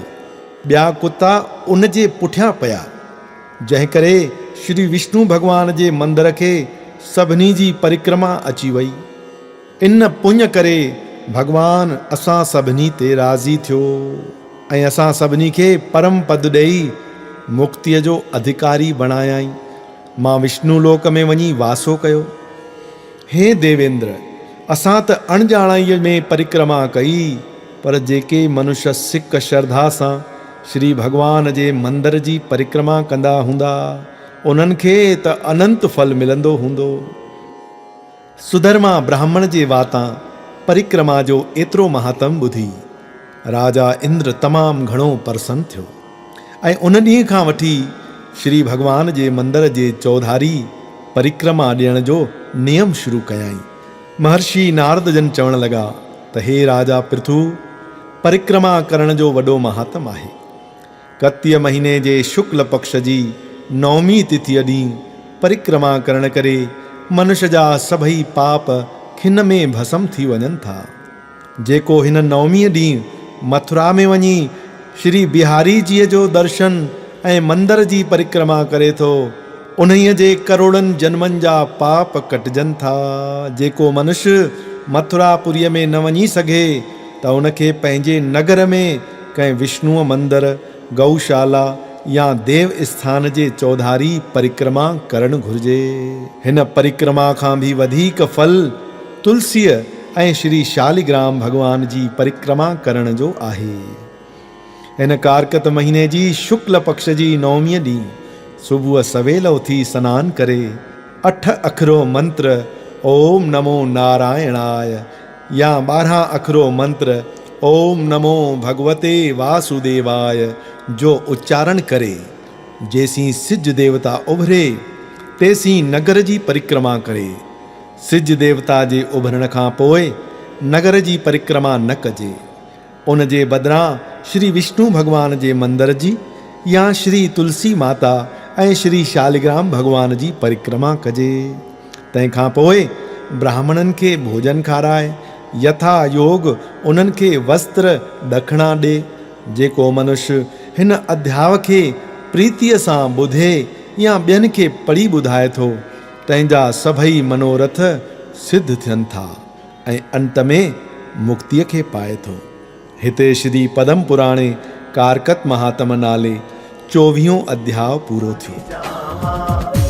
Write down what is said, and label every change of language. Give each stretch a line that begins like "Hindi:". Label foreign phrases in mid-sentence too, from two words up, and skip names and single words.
Sindhi: ॿिया कुता उन जे पुठियां पिया, जंहिं करे श्री विष्णु भॻवान जे मंदर खे सभिनी जी परिक्रमा अची वई। इन पुण्य करे भॻवान असां सभिनी ते राज़ी थियो ऐं असां सभिनी खे परम पद ॾेई मुक्तिअ जो अधिकारी बणायाई। मां विष्णु लोक में वञी वासो कयो। हे देवेंद्र, असां त अणॼाणाईअ में परिक्रमा कई, पर जेके मनुष्य सिक श्रद्धा सां श्री भॻवान जे मंदर जी परिक्रमा कंदा हूंदा, उन्हनि खे त अनंत फल मिलंदो हूंदो। सुधर्मा ब्राह्मण जे वातां परिक्रमा जो एतिरो महात्म ॿुधी राजा इंद्र तमामु घणो प्रसन्न थियो ऐं उन ॾींहं खां वठी श्री भॻवान जे मंदर जे चौधारी परिक्रमा ॾियण जो नियम शुरू कयाई। महर्षि नारद जन चवण लॻा त हे राजा पृथु, परिक्रमा करण जो वॾो महात्म आहे। कतीअ महीने जे शुक्ल पक्ष जी नवमी तिथीअ ॾींहुं परिक्रमा करण करे मनुष्य जा सभई पाप खिन में भस्म थी वञनि था। जेको हिन नवमीअ ॾींहुं मथुरा में वञी श्री बिहारी जीअ जो दर्शन ऐं मंदर जी परिक्रमा करे थो, उन्हीअ जे करोड़नि जन्मनि जा पाप कटिजनि था। जेको मनुष्य मथुरापुरीअ में न वञी सघे त उनखे पंहिंजे नगर में कंहिं विष्णुअ मंदर, गौशाला या देव स्थान जे चौधारी परिक्रमा करणु घुर्जे। हिन परिक्रमा खां भी वधीक फल तुलसीअ ऐं श्री शालिग्राम भॻवान जी परिक्रमा करण जो आहे। हिन कारकत महीने जी शुक्ल पक्ष जी नवमीअ ॾींहुं सुबुह सवेल उथी सनानु करे 8 अखरो मंत्र
Sanskrit: ओम नमो नारायणाय
Sindhi: या 12 अखरो मंत्र
Sanskrit: ओम नमो भगवते वासुदेवाय
Sindhi: जो उच्चारण करे जेसीं सिज देवता उभरे तेसीं नगर जी परिक्रमा करे। सिज देवता जे उभरण खां पोइ नगर जी परिक्रमा न कजे। उन जे बदिरां श्री विष्णु भॻवान जे मंदर जी या श्री तुलसी माता ऐं श्री शालिग्राम भॻवान जी परिक्रमा कजे। तंहिंखां पोइ ब्राह्मणनि खे भोजन खाराए यथा योग उन्हनि खे वस्त्र ॾखिणा ॾे। जेको मनुष्य हिन अध्याय खे प्रीतीअ सां ॿुधे या ॿियनि खे पढ़ी ॿुधाए थो, तंहिंजा सभई मनोरथ सिद्ध थियनि था ऐं अंत में मुक्तिअ खे पाए थो। हिते श्री पदम पुराणे कारकत महात्म नाले 24 अध्याय पूरो थियो।